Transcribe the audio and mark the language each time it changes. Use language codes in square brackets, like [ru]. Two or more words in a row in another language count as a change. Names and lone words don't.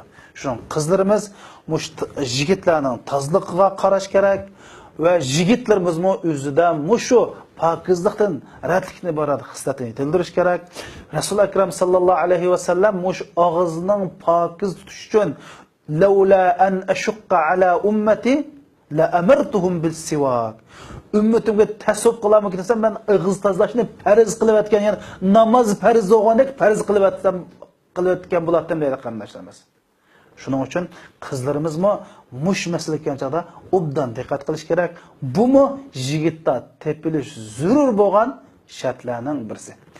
[uz] Shuning qizlarimiz mush yigitlarning tozligiga qarash kerak va yigitlarimizmi o'zida mushu pokizlikdan ratlikni boradi xislatini yetildirish kerak. Rasul akram [ar] صلى الله عليه وسلم [uz] mush og'izning pokiz tutish uchun [ar] لولا أن أشق على أمتي لأمرتهم بالسواك. [uz] Ummatimga tasavvuf qilaman desam, men og'iz tozlashni farz qilayotgan, ya'ni namoz farz bo'lgandek farz qilayotgan bo'lardim deydi qarindoshlarimiz. Shuning uchun qizlarimizmi mush masalaga chog'da obdan diqqat qilish kerak. Bumi yigitda tepilish zarur bo'lgan shartlarning birisi.